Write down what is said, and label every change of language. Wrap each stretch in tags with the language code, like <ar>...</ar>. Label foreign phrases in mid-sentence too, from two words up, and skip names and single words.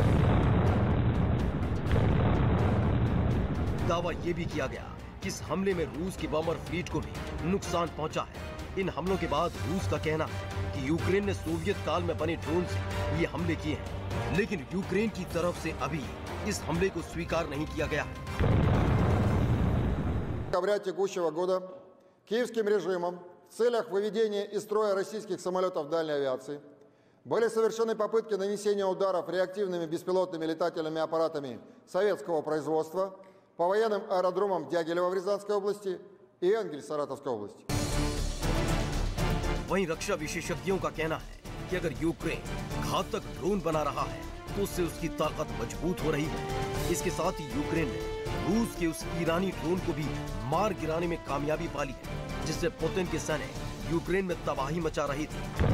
<hi>दावा यह भी किया गया कि इस हमले में रूस की बॉम्बर फ्लीट को भी नुकसान पहुंचा है। इन हमलों के बाद रूस का कहना है कि यूक्रेन ने सोवियत काल में बने ड्रोन से ये हमले किए हैं, लेकिन यूक्रेन की तरफ से अभी इस हमले को स्वीकार नहीं किया गया है।</hi> <ru>Декабря текущего года киевским режимом в целях выведения из строя российских самолетов дальней авиации были совершены попытки нанесения ударов реактивными беспилотными летательными аппаратами советского производства по военным аэродромам Дягилева в Рязанской области и Энгель Саратовской области.</ru> <hi>वहीं रक्षा विशेषज्ञों का कहना है कि अगर यूक्रेन घातक ड्रोन बना रहा है तो उससे उसकी ताकत मजबूत हो रही है। इसके साथ ही यूक्रेन ने रूस के उस ईरानी ड्रोन को भी मार गिराने में कामयाबी पाली है, जिससे पुतिन के सैनिक यूक्रेन में तबाही मचा रही थी।</hi>